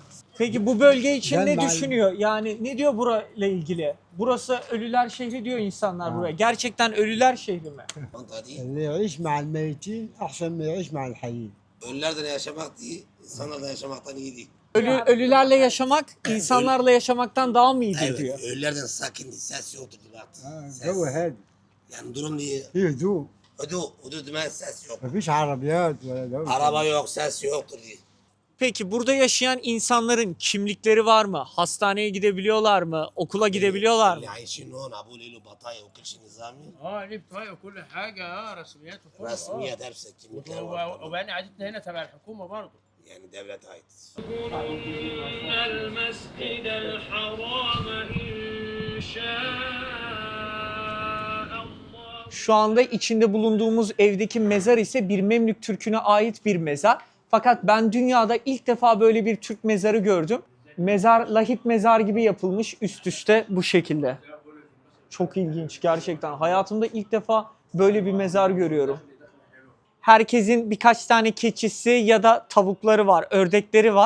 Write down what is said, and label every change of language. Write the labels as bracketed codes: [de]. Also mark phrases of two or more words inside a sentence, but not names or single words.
[tr] Peki bu bölge için ne düşünüyor? Yani ne diyor burayla ilgili? Burası ölüler şehri diyor insanlar buraya. Gerçekten ölüler şehri mi? [ar] اللي يعيش مع الميتين أحسن ما يعيش مع الحيين. [tr] Ölülerden yaşamak değil, insanlarla yaşamaktan iyi değil. Ölülerle yaşamak insanlarla yaşamaktan daha mı iyidir Evet, diyor. ölülerden sakin, ses yoktur diyor. [ar] جو هادي [tr] Yani durum değil. [ar] فيه هدوء [tr] Hudu demek ses yok. [ar] ما فيش عربيات ولا دوشة. [tr] Araba yok, ses yoktur diye. Peki burada yaşayan insanların kimlikleri var mı? Hastaneye gidebiliyorlar mı? Okula gidebiliyorlar mı? [ar] اللي عايشين هون ابو ليلو بطايق وكل شيء نظامي ليه بطاقة وكل حاجة رسميات وكله رسميات هرسة كيميكال وبعدين عادتنا هنا تبع الحكومة برضه [tr] يعني devlet ait. [ar] المسجد الحرام إن شاء الله. [tr] Şu anda içinde bulunduğumuz evdeki mezar ise bir Memlük Türk'üne ait bir mezar. Fakat ben dünyada ilk defa böyle bir Türk mezarı gördüm. Mezar lahit mezar gibi yapılmış üst üste bu şekilde. Çok ilginç gerçekten. Hayatımda ilk defa böyle bir mezar görüyorum. Herkesin birkaç tane keçisi ya da tavukları var, ördekleri var.